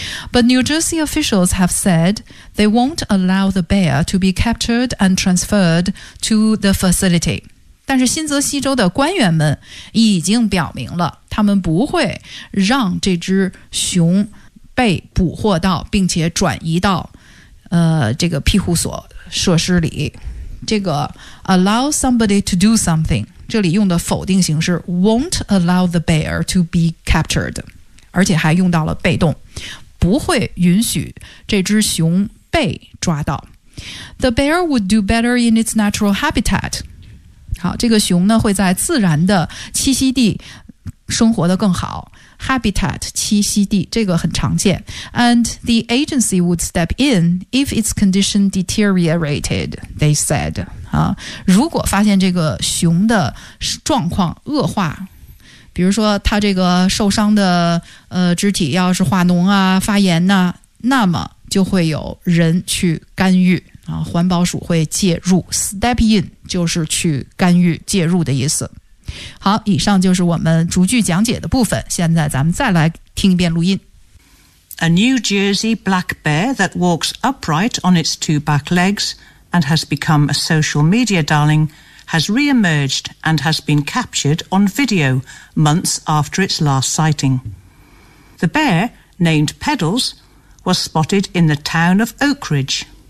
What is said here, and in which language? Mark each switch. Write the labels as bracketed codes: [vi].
[en] But New Jersey officials have said they won't allow the bear to be captured and transferred to the facility。 [zh] 但是新泽西州的官员们已经表明了他们不会让这只熊被捕获到并且转移到这个庇护所设施里。这个 [en] allow somebody to do something [zh] 这里用的否定形式 [en] won't allow the bear to be captured， [zh] 而且还用到了被动，不会允许这只熊被抓到。 [en] The bear would do better in its natural habitat。 [zh] 好，这个熊呢会在自然的栖息地生活得更好。 Habitat 栖息地，这个很常见。 [en] And the agency would step in if its condition deteriorated, they said、 [zh] 如果发现这个熊的状况恶化，比如说它这个受伤的、肢体要是化脓啊发炎啊，那么就会有人去干预、环保署会介入。 [en] Step in [zh] 就是去干预介入的意思。好，以上就是我们逐句讲解的部分，现在咱们再来听一遍录音。 [en] A New Jersey black bear that walks upright on its two back legs and has become a social media darling has re-emerged and has been captured on video months after its last sighting. The bear, named Pedals, was spotted in the town of Oak Ridge.